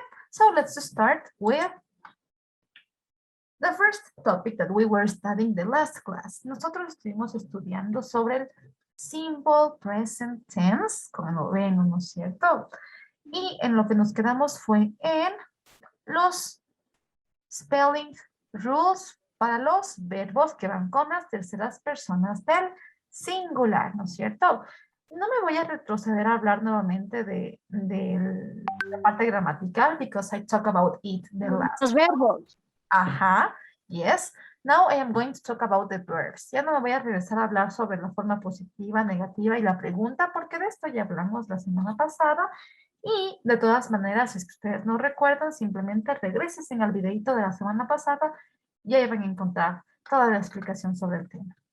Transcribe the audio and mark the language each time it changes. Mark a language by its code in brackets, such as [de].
[en] So let's start with the first topic that we were studying the last class. [es] Nosotros estuvimos estudiando sobre el simple present tense, como lo ven, ¿no es cierto? Y en lo que nos quedamos fue en los spelling rules para los verbos que van con las terceras personas del singular, ¿no es cierto? No me voy a retroceder a hablar nuevamente de la parte gramatical [en] because I talk about it the last. [es] Los verbos. Ajá, yes. [en] Now I am going to talk about the verbs. [es] Ya no me voy a regresar a hablar sobre la forma positiva, negativa y la pregunta, porque de esto ya hablamos la semana pasada. Y de todas maneras, si es que ustedes no recuerdan, simplemente regresen al videito de la semana pasada y ahí van a encontrar toda la explicación sobre el tema.